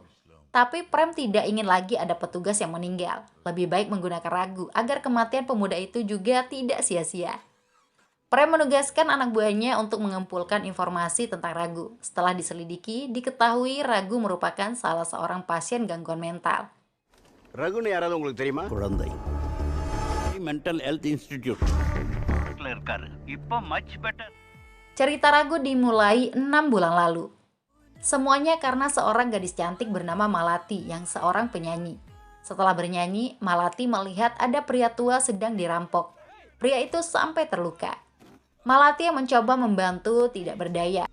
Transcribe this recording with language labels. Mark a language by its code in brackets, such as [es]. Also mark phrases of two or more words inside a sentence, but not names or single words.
[id] Tapi Prem tidak ingin lagi ada petugas yang meninggal. Lebih baik menggunakan Ragu agar kematian pemuda itu juga tidak sia-sia. Prem menugaskan anak buahnya untuk mengumpulkan informasi tentang Ragu. Setelah diselidiki, diketahui Ragu merupakan salah seorang pasien gangguan mental. [ta] ரகுன்னு யாராவது உங்களுக்கு தெரியுமா? குழந்தை [en] mental health institute [ta] இருக்காரு இப்போ [en] much better. [id] Cerita Ragu dimulai 6 bulan lalu. Semuanya karena seorang gadis cantik bernama Malati yang seorang penyanyi. Setelah bernyanyi, Malati melihat ada pria tua sedang dirampok. Pria itu sampai terluka. Malati yang mencoba membantu tidak berdaya.